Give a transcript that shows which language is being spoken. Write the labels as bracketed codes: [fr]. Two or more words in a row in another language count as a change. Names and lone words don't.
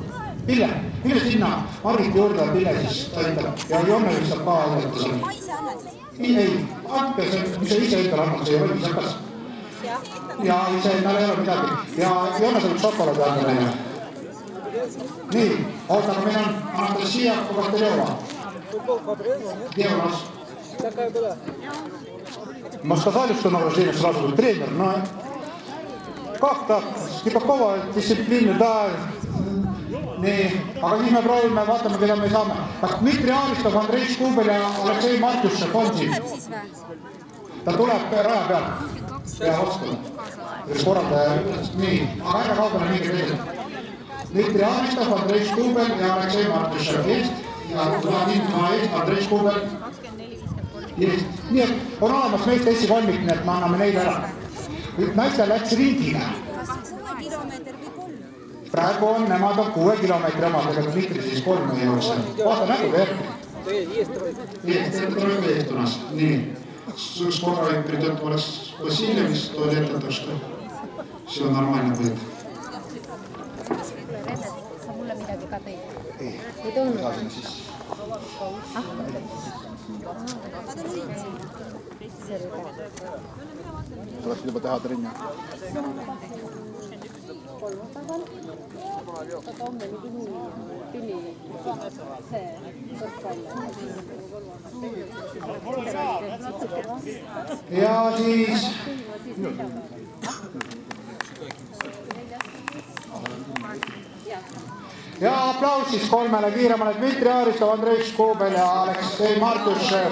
[et] Pille sinna, Margit juurde Pille siis toitab. Ja Jonne saab ka aidata siin. Ei, andke see, mis see ise endale annab, see ei või viisakas. Ja ise endale ei ole midagi. Ja Jonne saab šokolaadi anda neile. Nii, ootame, meil on Anastasia Bogoterjova. [ru] Где у нас? Такая была. Мы сказали, что награждение сразу будет тренер, но как так? Никакого дисциплины, да. [et] Nii, aga siis me proovime, vaatame, keda me saame. Kas Dmitri Aristov, Andrei Škubel ja Aleksei Martjušev on siin? Ta tuleb raja peal. Ja vastu. Korraldaja ütles, nii, aga ärge kaugele mingi teised. Dmitri Aristov, Andrei Škubel ja Aleksei Martjušev. Ja tuleb ilma Andrei Škubel. Nii, et on olemas meeste esikolmik, nii et me anname neile ära. Naistel läks ringile. Praegu on, nemad on 6 kilomeetri omad, ega Dmitri siis 3 ei jookse. Vaata nägu järgi. [ru] Тройка есть у нас. Nii, скоро придет Васильев из туалета, так что все нормально будет. [et] Sa mulle midagi ka tõid? Ei tulnud? Tuleks juba teha trenni. Ja siis ja aplaus siis kolmele kiiremale Dmitri Aristov, Andrei Škubel ja Aleksei Martjušev.